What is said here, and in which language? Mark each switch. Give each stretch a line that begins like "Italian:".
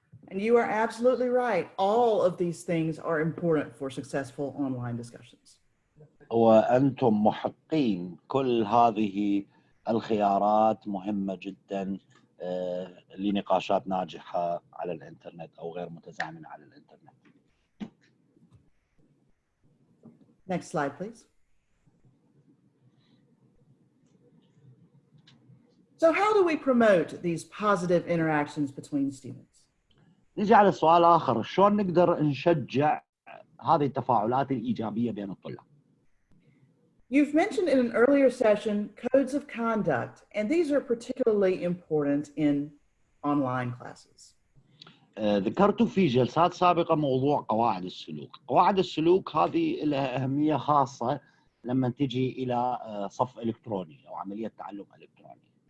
English: And you are absolutely right. All of these things are important for successful online discussions.
Arabic: وأنتم محقين، كل هذه الخيارات مهمة جدا لنقاشات ناجحة على الإنترنت أو غير متزامنة على الإنترنت.
English: Next slide, please. So how do we promote these positive interactions between students?
Arabic: نجي على سؤال آخر، شلون نقدر نشجع هذه التفاعلات الإيجابية بين الطلاب؟
English: You've mentioned in an earlier session codes of conduct, and these are particularly important in online classes.
Arabic: ذكرت في جلسات سابقة موضوع قواعد السلوك. قواعد السلوك هذه لها أهمية خاصة لما تجي إلى صف إلكتروني أو عملية تعلم إلكتروني.